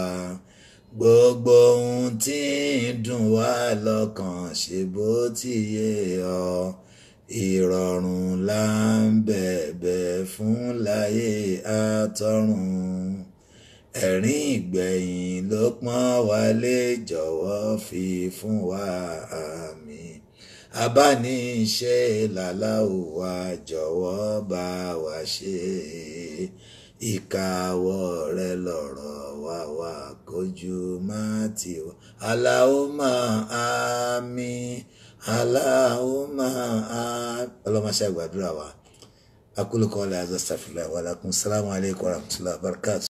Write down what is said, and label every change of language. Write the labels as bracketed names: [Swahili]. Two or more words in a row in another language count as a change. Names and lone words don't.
[Yoruba] gbogbo ohun tí ń dùn wá lọ́kàn ṣe bó ti yé ọ ìrọ̀rùn là ń bẹ̀bẹ̀ fún láyé àtọ̀run ẹ̀rín ìgbẹ̀yìn ló pọ́n wálé jọ̀wọ́ fi fún wa àmín abániṣe làláò wa jọ̀wọ́ bá wa ṣe ìkáwọ́ rẹ lọ̀rọ̀ wá kójú má tì wá Allahumma àmín Allahumma àmín ọlọ́mọ ṣe àgbàdúrà wa [Arabic] أقول قولي هذا أستغفر الله ولكم. السلام عليكم ورحمة الله وبركاته.